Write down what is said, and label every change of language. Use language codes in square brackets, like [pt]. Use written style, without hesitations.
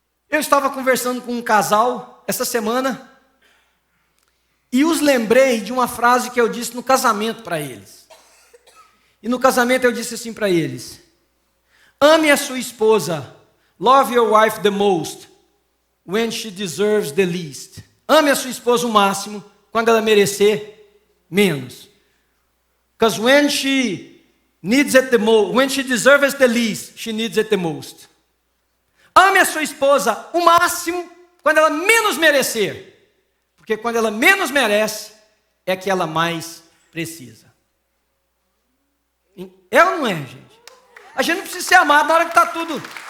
[pt] Eu estava conversando com um casal essa semana, e os lembrei de uma frase que eu disse no casamento para eles. E no casamento eu disse assim para eles, ame a sua esposa, [en] love your wife the most, when she deserves the least. [pt] Ame a sua esposa o máximo, quando ela merecer menos. [en] Because when she needs it the most, when she deserves the least, she needs it the most. [pt] Ame a sua esposa o máximo, quando ela menos merecer. Porque quando ela menos merece, é que ela mais precisa. É ou não é, gente? A gente não precisa ser amado na hora que está tudo...